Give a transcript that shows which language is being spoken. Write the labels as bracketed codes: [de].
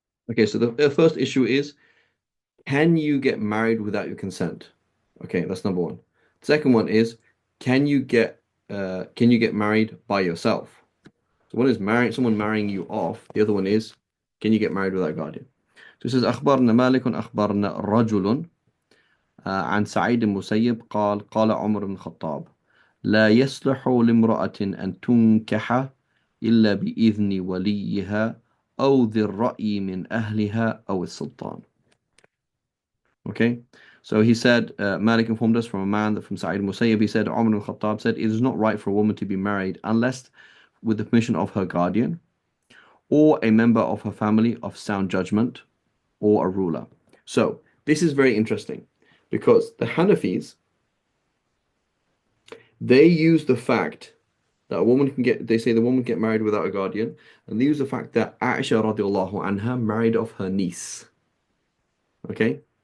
[en] Okay, so the first issue is, can you get married without your consent? Okay, that's number one. Second one is, can you get can you get married by yourself? So one is marrying someone marrying you off. The other one is, can you get married without a guardian? [ar] So it says أخبرنا مالك أخبرنا رجل عن سعيد المسيب قال قال عمر بن الخطاب لا يصلح لامرأة أن تنكح إلا بإذن وليها أو ذي الرأي من أهلها أو السلطان. [en] Okay, so he said, Malik informed us from a man that from Sa'id Musayyib, he said, Umar ibn Khattab said, it is not right for a woman to be married unless with the permission of her guardian or a member of her family of sound judgment or a ruler. So this is very interesting because the Hanafis, they use the fact that a woman can get, they say the woman can get married without a guardian, and they use the fact that Aisha radiallahu anha married off her niece. Okay?